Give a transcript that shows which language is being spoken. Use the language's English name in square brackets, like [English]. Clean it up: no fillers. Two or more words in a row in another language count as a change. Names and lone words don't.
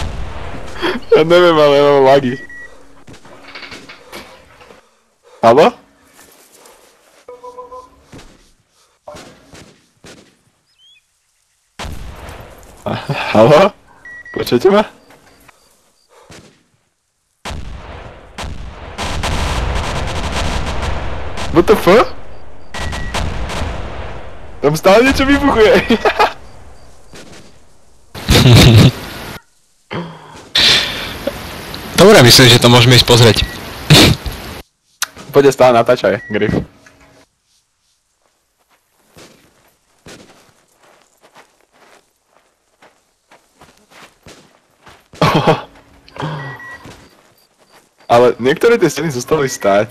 [Slovak] Ja neviem, ale ja mám lagy. Halo? Halo? Počujete ma? [English] What the fuck? [Slovak] Tam stále niečo vybuchuje. Dobre, myslím, že to môžeme ísť pozrieť. Poďte stále natáčaj, Griff. Ale niektoré tie steny zostali stáť.